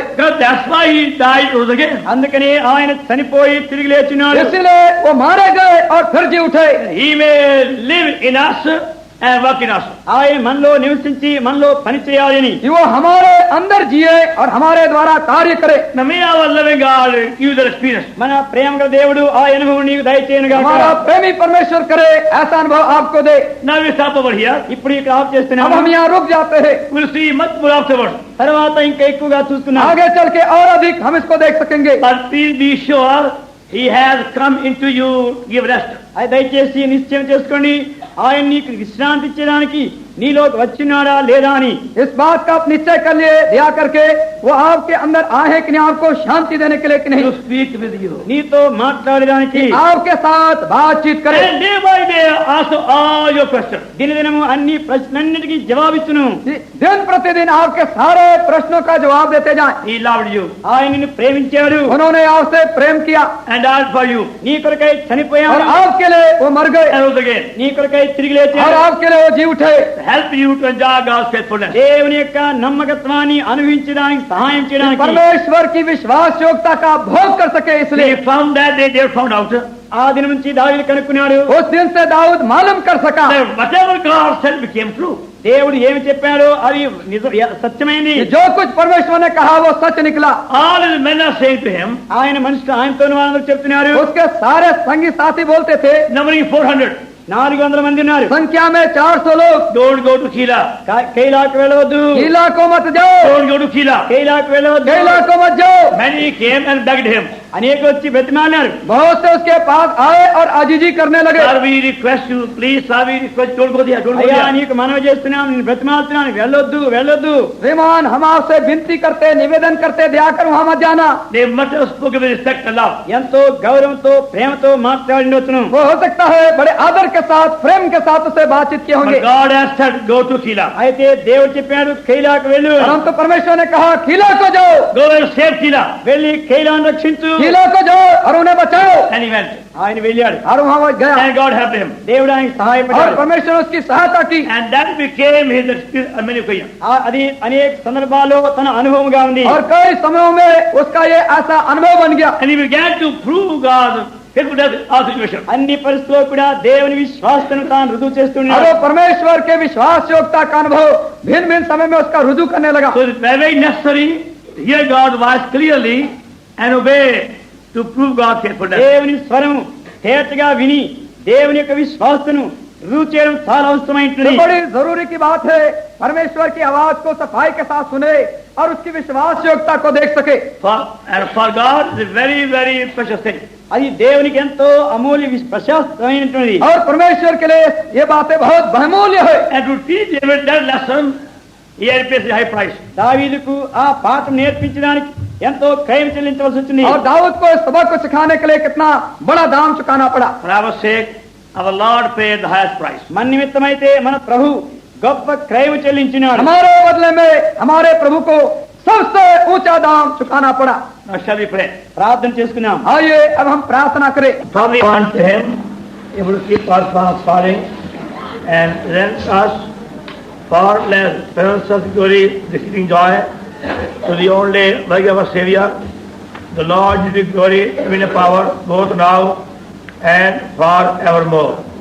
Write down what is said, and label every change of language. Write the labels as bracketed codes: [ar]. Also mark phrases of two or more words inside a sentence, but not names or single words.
[en] Because that's why he died rose again. [te] అందుకని ఆయన చనిపోయి తిరిగి లేచినాడు. [hi] इसलिए वो मारे गए और फिर जी उठे. [en] He may live in us and work in us. [te] ఆయన మనలో నివసించి మనలో పని చేయాలని, [hi] कि वो हमारे अंदर जिए और हमारे द्वारा कार्य करे. [en] Now may our loving God give that experience. [te] మన ప్రేమ గల దేవుడు ఆ అనుభవం నీకు దయచేయను గాక. [hi] हमारा प्रेमी परमेश्वर करे ऐसा अनुभव आपको दे. [en] Now we stop over here. [te] ఇప్పుడు ఇక్కడ ఆఫ్ [hi] अब [te] చేస్తున్నాము. [hi] हम यहाँ रुक जाते हैं. [en] We'll see much more afterwards. [te] తర్వాత ఇంకా ఎక్కువగా చూస్తున్నాం. [hi] आगे चल के और अधिक हम इसको देख सकेंगे. [en] But please be sure he has come into you to give rest. [te] అది దయచేసి నిశ్చయం చేసుకోండి, ఆయన నీకు విశ్రాంతి ఇచ్చేదానికి నీలోకి వచ్చినాడా లేదా అని. [hi] इस बात का आप निश्चय कर लिए दया करके वो आपके अंदर आए हैं कि नहीं, आपको शांति देने के लिए कि नहीं, [en] To speak with you. [te] నీతో మాట్లాడడానికి, [hi] आपके साथ बातचीत करे. [en] And day by day answer all your questions. [te] దినదినము అన్ని ప్రశ్నలన్నిటికీ జవాబిచ్చును. [hi] दिन प्रतिदिन आपके सारे प्रश्नों का जवाब देते जाएं. [en] He loved you [te] ఆయన నిన్ను ప్రేమించాడు, [hi] उन्होंने आपसे प्रेम किया [en] and died for you [te] నీ కొరకై [hi] और [te] చనిపోయాడు, [hi] आपके लिए वो मर गए [en] and rose again. [te] నీ కొరకై తిరిగి [hi] और [te] లేచాడు. [hi] आपके लिए वो जी उठे. [en] Help you to enjoy God's faithfulness. [te] దేవుని యొక్క నమ్మకత్వాన్ని అనుభవించడానికి సహాయం చేయడానికి, [hi] परमेश्वर की विश्वास योग्यता का भोग कर सके. इसलिए [en] They found that they found out [te] ఆ దినం నుంచి దావీదు కనుక్కున్నాడు. [hi] उस दिन से दाऊद मालूम कर सका [en] that whatever God said became true. [te] దేవుడు ఏమి చెప్పాడో అది సత్యమైంది. [hi] कि जो कुछ परमेश्वर ने कहा वो सच निकला. [en] All his men are saying to him, [te] ఆయన మనుషులు ఆయనతో వాళ్ళందరూ చెప్తున్నారు. [hi] उसके सारे संगी साथी बोलते थे, [en] numbering 400, [te] 400 మంది ఉన్నారు. [hi] संख्या में 400 लोग। [en] Don't go to Khila. [te] కైలాకు వెళ్ళవద్దు, [hi] कीला को मत जाओ, [en] Don't go to Khila. [te] కైలాకు వెళ్ళవద్దు. [hi] कीला को मत जाओ। [en] Many came and begged him. [te] అనేక వచ్చి బతిమాలినారు. [hi] बहुत से उसके पास आए और आजीजी करने लगे। [en] Sir, we request you, please, sir, we request, don't go there, don't go [te] అయ్యా [en] there. [te] నీకు మనవి చేస్తున్నాం, నేను బ్రతిమాలుతున్నాను, వెళ్ళొద్దు వెళ్ళొద్దు. [hi] श्रीमान, हम आपसे विनती करते, निवेदन करते, दया कर वहां मत जाना। [en] They must have spoken with respect and love. [te] ఎంతో గౌరవంతో ప్రేమతో మాట్లాడినొచ్చును. [hi] वो हो सकता है बड़े आदर के साथ, प्रेम के साथ उससे बातचीत किए होंगे, [en] But God has said, go to Khila. [te] అయితే దేవుడు చెప్పాడు కైలాకు వెళ్ళు. [hi] परंतु परमेश्वर ने कहा कीला को जाओ, [en] Go and save Khila. [te] వెళ్ళి కైలాను రక్షించు. [hi] कीला को जाओ और उन्हें बचाओ। [en] And he went. [te] ఆయన వెళ్ళాడు. [hi] और वहां वो गया [en] And God helped him. [te] దేవుడు ఆయనకు [hi] और [te] సహాయపడ్డాడు. [hi] परमेश्वर ने उसकी सहायता की। [en] And that became his experience on many occasions. [te] అది అనేక సందర్భాల్లో తన అనుభవంగా ఉంది. [hi] और कई समयों में उसका ये ऐसा अनुभव बन गया। [en] And he began to prove God's faithfulness in all situations. [te] అన్ని పరిస్థితుల్లో కూడా దేవుని విశ్వాసతను తాను రుజువు [hi] और [te] చేస్తున్నాడు. [hi] वो परमेश्वर के विश्वास योग्यता का अनुभव भिन्न भिन्न समय में उसका रुजू करने लगा। [en] So it's very necessary to hear God's voice clearly and obey to prove God's faithfulness. [te] దేవుని స్వరం తేటగా విని దేవుని యొక్క విశ్వాసతను రుజువు చేయడం చాలా అవసరమైనది. [hi] तो बड़ी जरूरी की बात है परमेश्वर की आवाज को सफाई के साथ सुने और उसकी विश्वास योग्यता को देख सके। [en] And for God, it's a very, very precious thing. [te] అది దేవునికి ఎంతో అమూల్య ప్రశస్తమైనటువంటిది. [hi] और परमेश्वर के लिए ये बातें बहुत बहुमूल्य है। [en] And to teach David that lesson, he had to pay a high price. [te] దావీదుకు ఆ పాఠం నేర్పించడానికి ఎంతో క్రయం చెల్లించవలసి వచ్చింది. [hi] और दाऊद को इस सबक को सिखाने के लिए कितना बड़ा दाम चुकाना पड़ा। [en] For our sake, our Lord paid the highest price. [te] మన నిమిత్తమైతే మన ప్రభు గొప్ప క్రయం చెల్లించినాడు. [hi] हमारे बदले में हमारे प्रभु को सबसे ऊंचा दाम चुकाना पड़ा। [en] Now shall we pray? [te] ప్రార్థన చేసుకున్నాం. [hi] आइए अब हम प्रार्थना करें। [en] Father, we want to him, able to keep our fast falling and rent us far less presence of glory, exceeding joy, to the only like our Savior, the Lord is the glory, having a power, both now and forevermore.